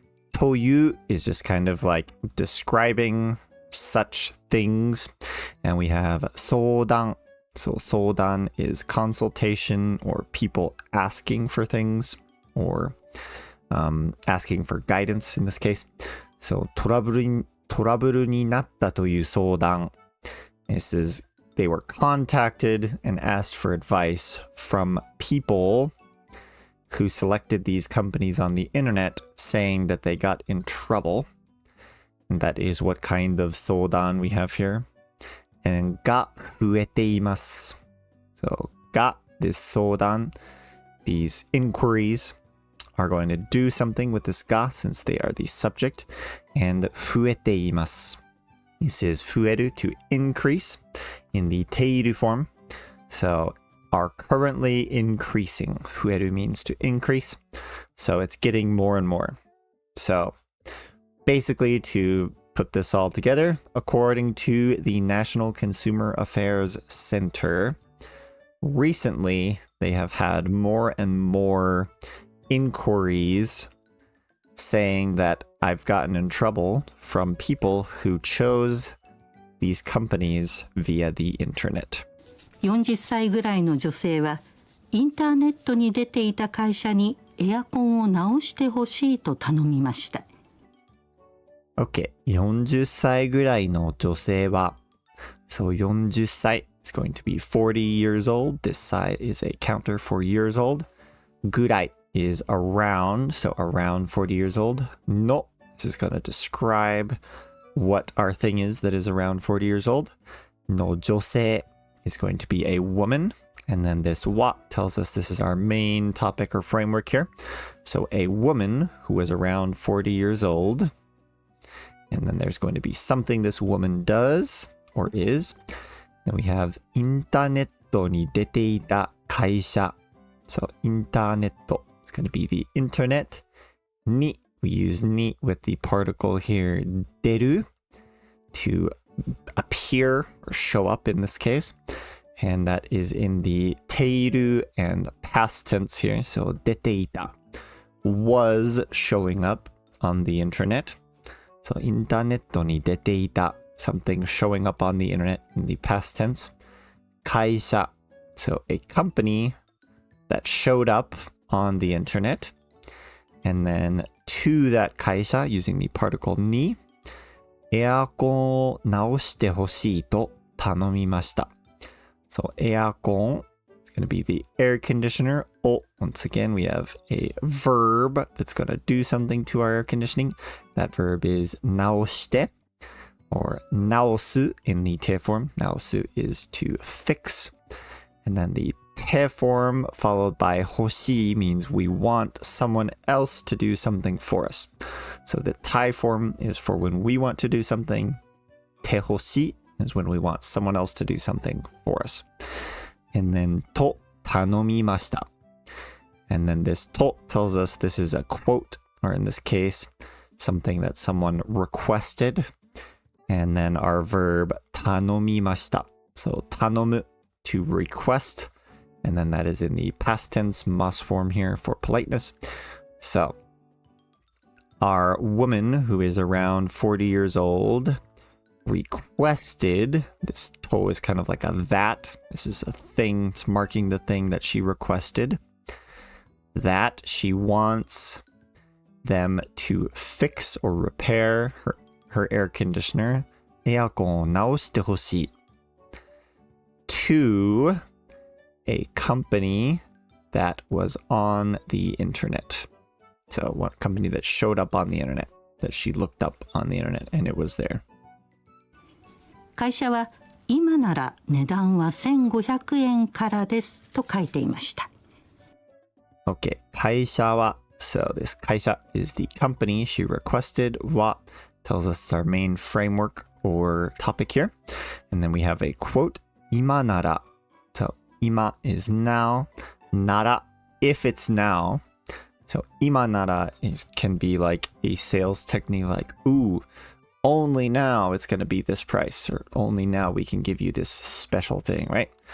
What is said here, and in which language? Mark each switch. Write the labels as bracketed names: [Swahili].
[English] という is just kind of like describing such things. And we have 相談. So 相談 is consultation or people asking for things or asking for guidance in this case. [Japanese] So トラブルになったという相談. [English] This is they were contacted and asked for advice from people who selected these companies on the internet saying that they got in trouble. And that is what kind of 相談 we have here. [Japanese] and が増えています。 [English] So が this 相談 these inquiries are going to do something with this が since they are the subject and 増えています。 This is 増える to increase in the ている form. So are currently increasing. 増える means to increase. So it's getting more and more. So basically to put this all together, according to the National Consumer Affairs Center, recently they have had more and more inquiries saying that I've gotten in trouble from people who chose these companies via the internet. [Japanese] 40歳ぐらいの女性はインターネットに出ていた会社にエアコンを直してほしいと頼みました。 [English] Okay, [Japanese] 40歳ぐらいの女性は [English] So 40歳 is going to be 40 years old. This side is a counter for years old. ぐらい is around, so around 40 years old. No, this is going to describe what our thing is that is around 40 years old. の女性 is going to be a woman. And then this wa tells us this is our main topic or framework here. So a woman who is around 40 years old. And then there's going to be something this woman does or is. Then we have [Japanese] インターネットに出ていた会社. [English] So インターネット is going to be the internet. に we use に with the particle here 出る to appear or show up in this case. And that is in the ている and past tense here. So 出ていた was showing up on the internet. So [Japanese] インターネットに出ていた [English] something showing up on the internet in the past tense. 会社 so a company that showed up on the internet. And then to that 会社 using the particle [Japanese] にエアコンを直してほしいと頼みました。 [English] So エアコン is going to be the air conditioner. Oh, once again, we have a verb that's going to do something to our air conditioning. That verb is 直して or 直す in the て form. 直す is to fix. And then the て form followed by 欲しい means we want someone else to do something for us. So the た form is for when we want to do something. て欲しい is when we want someone else to do something for us. And then [Japanese] と頼みました. [English] And then this と tells us this is a quote, or in this case, something that someone requested. And then our verb 頼みました. So 頼む to request. And then that is in the past tense must form here for politeness. So our woman who is around 40 years old requested, this to is kind of like a that. This is a thing, it's marking the thing that she requested. That she wants them to fix or repair her air conditioner. [Japanese] エアコンを直してほしい [English] to a company that was on the internet. So one company that showed up on the internet, that she looked up on the internet and it was there. [Japanese] 会社は今なら値段は1500円からですと書いていました。 [English] Okay, 会社は so this 会社 is the company she requested. は tells us it's our main framework or topic here. And then we have a quote. 今なら so 今 is now. なら if it's now. So 今なら can be like a sales technique like ooh, only now it's going to be this price, or only now we can give you this special thing, right?